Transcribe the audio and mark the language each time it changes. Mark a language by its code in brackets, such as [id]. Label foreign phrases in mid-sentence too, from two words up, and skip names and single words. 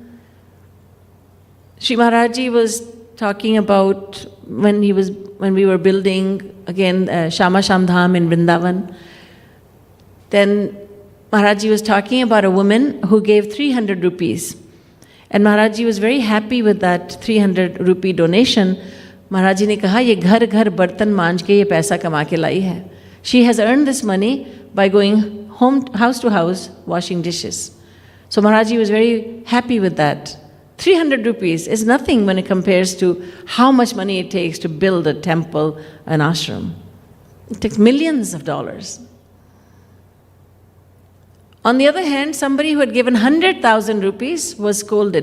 [en] Shri Maharaji was talking about when we were building again Shama Shamdham in Vrindavan. Then Maharaji was talking about a woman who gave 300 rupees. And Maharaji was very happy with that 300 rupee donation. [hi] महाराजी ने कहा, ये घर घर बर्तन माँज के ये पैसा कमा के लाई है. [en] She has earned this money by going house to house washing dishes. So Maharaji was very happy with that. 300 rupees is nothing when it compares to how much money it takes to build a temple, an ashram. It takes millions of dollars. On the other hand, somebody who had given 100,000 rupees was scolded.